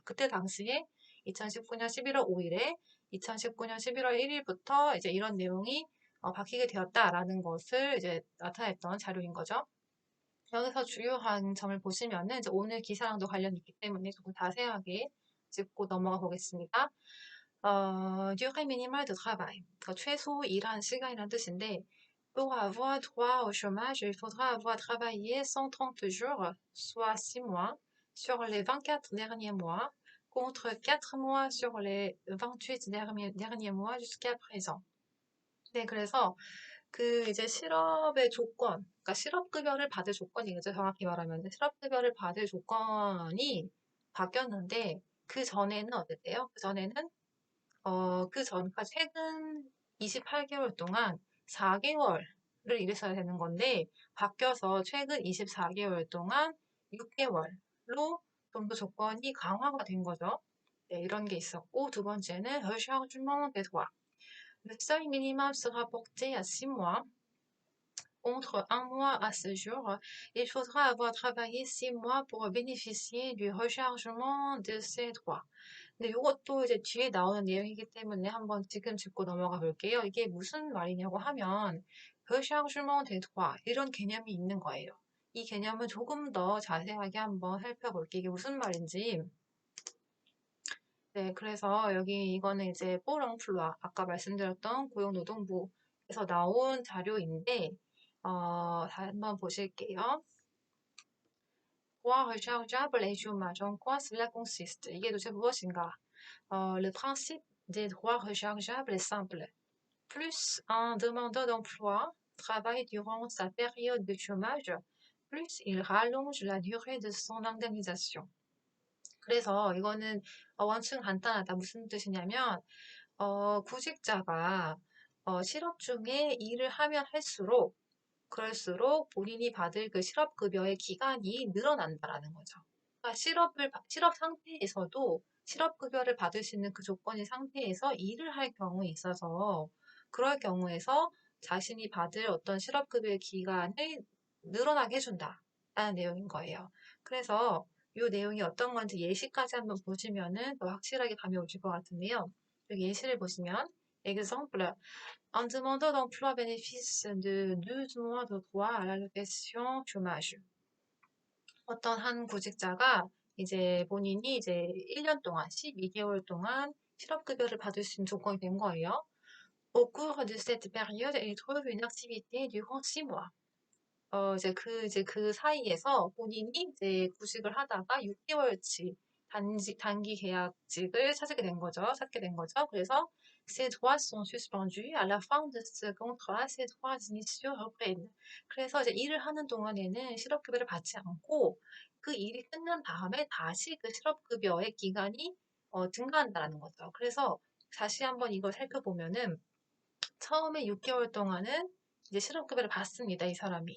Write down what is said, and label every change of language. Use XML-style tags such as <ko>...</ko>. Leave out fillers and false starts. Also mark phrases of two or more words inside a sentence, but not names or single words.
<ko>그때 당시에 2019년 11월 5일에 2019년 11월 1일부터 이제 이런 내용이 바뀌게 되었다라는 것을 이제 나타냈던 자료인 거죠. 여기서 주요한 점을 보시면은 이제 오늘 기사랑도 관련이 있기 때문에 조금 자세하게 짚고 넘어가 보겠습니다.</ko> <fr>durée minimale de travail.</fr> <ko>그러니까 최소 일한 시간이라는 뜻인데</ko> <fr>pour avoir droit au chômage, il faudra avoir travaillé 130 jours, soit 6 mois, sur les 24 derniers mois, contre 4 mois sur les 28 derniers mois jusqu'à présent.</fr> <ko>네, 그래서 그 이제 실업의 조건, 그러니까 실업급여를 받을 조건이겠죠. 정확히 말하면 실업급여를 받을 조건이 바뀌었는데 그 전에는 어땠대요? 그 전에는 그러니까 최근 28개월 동안 4개월을 일했어야 되는 건데 바뀌어서 최근 24개월 동안 6개월로 좀 더 조건이 강화가 된 거죠. 네, 이런 게 있었고 두 번째는</ko> <fr>rechargement des droits. Le seuil minimum sera porté à 6 mois contre 1 mois à ce jour. Il faudra avoir travaillé 6 mois pour bénéficier du rechargement de ces droits.</fr> <ko>근데 이것도 이제 뒤에 나오는 내용이기 때문에 한번 지금 짚고 넘어가 볼게요. 이게 무슨 말이냐고 하면</ko> <fr>rechargement des droits</fr> <ko>이런 개념이 있는 거예요. 이 개념을 조금 더 자세하게 한번 살펴볼게요. 이게 무슨 말인지. 네, 그래서 여기 이거는 이제 뽀렁플루아 아까 말씀드렸던 고용노동부에서 나온 자료인데 한번 보실게요.</ko> <fr>droit rechargeable et chômage. En quoi cela consiste?</fr> <ko>이게 도대체 무엇인가?</ko> <fr>Le principe des droits rechargeables est simple. Plus un demandeur d'emploi travaille durant sa période de chômage, plus il rallonge la durée de son indemnisation.</fr> <ko>그래서 이거는 원칙은 간단하다. 무슨 뜻이냐면 구직자가 실업 중에 일을 하면 할수록 그럴수록 본인이 받을 그 실업급여의 기간이 늘어난다라는 거죠. 그러니까 실업 상태에서도 실업급여를 받을 수 있는 그 조건의 상태에서 일을 할 경우에 있어서 그럴 경우에서 자신이 받을 어떤 실업급여의 기간을 늘어나게 해준다라는 내용인 거예요. 그래서 이 내용이 어떤 건지 예시까지 한번 보시면은 더 확실하게 감이 오실 것 같은데요. 여기 예시를 보시면</ko> <fr>exemple, un demandeur d'emploi bénéficie de 12 mois de droit à l'allocation chômage.</fr> <ko>어떤 한 구직자가 이제 본인이 이제 1년 동안, 12개월 동안 실업급여를 받을 수 있는 조건이 된 거예요.</ko> <fr>Au cours de cette période, il trouve une activité durant 6 mois.</fr> <ko>이제 그 사이에서 본인이 이제 구직을 하다가 6개월치 단기 계약직을 찾게 된 거죠.</ko> <fr>그래서 ces droits sont suspendus. À la fin de ce contrat, ces droits initiaux reprennent.</fr> <ko>그래서 이제 일을 하는 동안에는 실업급여를 받지 않고 그 일이 끝난 다음에 다시 그 실업급여의 기간이 증가한다는 거죠. 그래서 다시 한번 이걸 살펴보면은 처음에 6개월 동안은 이제 실업급여를 받습니다, 이 사람이.</ko>